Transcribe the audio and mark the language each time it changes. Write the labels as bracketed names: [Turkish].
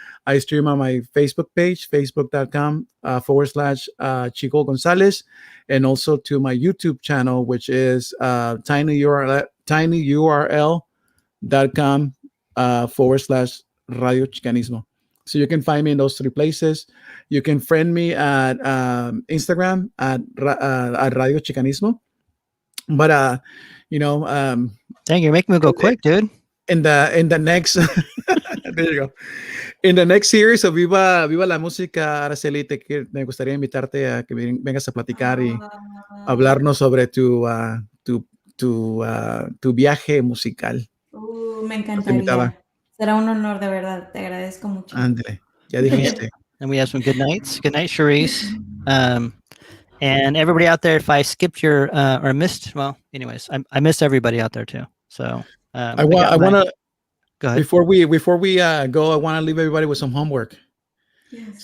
[English] I stream on my Facebook page, facebook.com /Xico González, and also to my YouTube channel, which is tinyurl.com /Radio Chicanismo. So you can find me in those three places. You can friend me at Instagram at Radio Chicanismo. But dang, you're making me go quick, dude. In the next there you go. In the next series of [Spanish] Viva la Música, Araceli, me gustaría invitarte a que vengas a platicar y hablarnos sobre tu viaje musical. Me encantaría. Será un honor, de verdad. Te agradezco mucho. Ándale, ya dijiste. [English] And we have some good nights. Good night, Charisse. And everybody out there, if I skipped your or missed, well, anyways, I miss everybody out there too. So I want to go ahead. Before we go, I want to leave everybody with some homework. Yes.